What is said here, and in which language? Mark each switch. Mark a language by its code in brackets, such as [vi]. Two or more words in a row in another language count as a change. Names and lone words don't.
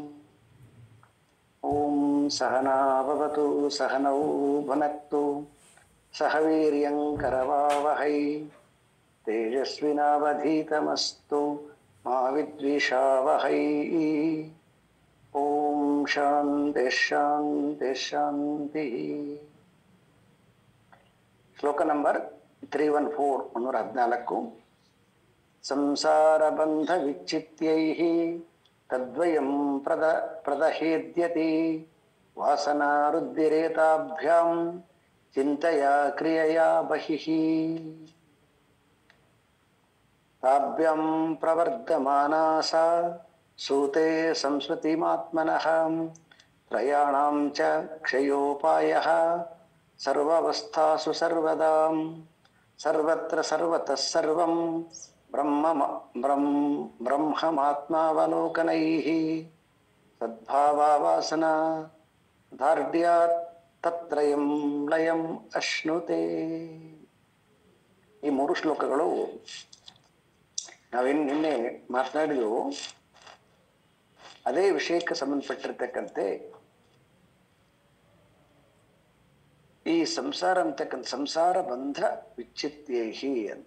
[sa] ॐ सहना भवतु सहनौ भुनक्तु सह वीर्यं करवावहै तेजस्विनावधीतमस्तु मा विद्विषावहै। ॐ शान्ति शान्ति शान्ति। [kn] ಶ್ಲೋಕ ನಂಬರ್ 314 114. [sa] ಸಂಸಾರ ಬಂಧ ವಿಚ್ಛಿತ್ಯೈಃ ತದ್ವಯಂ ಪ್ರದಹೇದ್ಯತಿ ವಾಸನಾ ವೃದ್ಧಿರೇತಾಭ್ಯಾಂ ಚಿಂತಯಾ ಕ್ರಿಯಯಾ ಬಹಿಃ ತಾಭ್ಯಾಂ ಪ್ರವರ್ಧಮಾನಾ ಸಾ ಸೂತೆ ಸಂಸ್ಮೃತಿಮಾತ್ಮನಃ ತ್ರಯಾಣಾಂ ಚ ಕ್ಷಯೋಪಾಯಃ ಸರ್ವಾವಸ್ಥಾಸು ಸರ್ವದಾ ಸರ್ವತ್ರ ಸರ್ವತಃ ಸರ್ವಂ ಬ್ರಹ್ಮಮಾತ್ಮಾವಲೋಕನೈಃ ಸದ್ಭಾವವಾಸನಾ ದಾರ್ಢ್ಯಾತ್ ತತ್ರಯಂ ಲಯಂ ಅಶ್ನುತೆ. [kn] ಈ ಮೂರು ಶ್ಲೋಕಗಳು ನಾವೇನು ನಿನ್ನೆ ಮಾತನಾಡಿದೆವು ಅದೇ ವಿಷಯಕ್ಕೆ ಸಂಬಂಧಪಟ್ಟಿರ್ತಕ್ಕಂತೆ ಈ ಸಂಸಾರ ಅಂತಕ್ಕಂಥ [sa] ಸಂಸಾರ ಬಂಧ ವಿಚ್ಛಿತ್ಯೈಹಿ [kn] ಅಂತ.